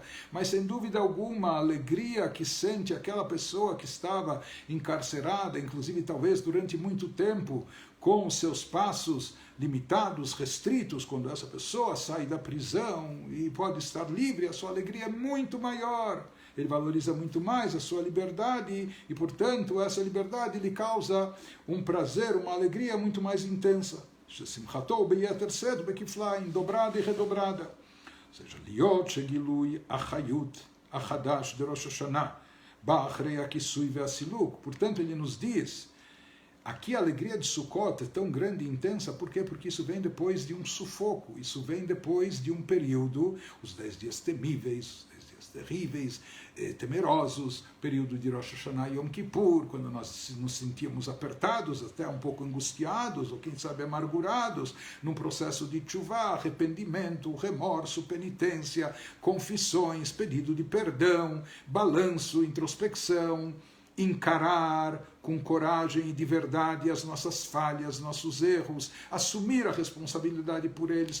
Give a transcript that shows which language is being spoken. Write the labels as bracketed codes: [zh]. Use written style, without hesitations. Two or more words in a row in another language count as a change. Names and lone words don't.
[pt] Mas, sem dúvida alguma, a alegria que sente aquela pessoa que estava encarcerada, inclusive talvez durante muito tempo, com os seus passos limitados, restritos, quando essa pessoa sai da prisão e pode estar livre, a sua alegria é muito maior. Ele valoriza muito mais a sua liberdade e, portanto, essa liberdade lhe causa um prazer, uma alegria muito mais intensa. [he] ששמחתו ביתר שאת בכפליים, [pt] dobrada e redobrada. Ou seja, [he] להיות שגילוי החיות החדש דראש השנה, בא אחרי הכיסוי והסילוק. [pt] Portanto, ele nos diz, aqui a alegria de Sukkot é tão grande e intensa, por quê? Porque isso vem depois de um sufoco, isso vem depois de um período, os 10 dias temíveis, 10 dias terríveis, temerosos, período de Rosh Hashanah e Yom Kippur, quando nós nos sentíamos apertados, até um pouco angustiados, ou quem sabe amargurados, num processo de tshuva, arrependimento, remorso, penitência, confissões, pedido de perdão, balanço, introspecção, encarar com coragem e de verdade as nossas falhas, nossos erros, assumir a responsabilidade por eles.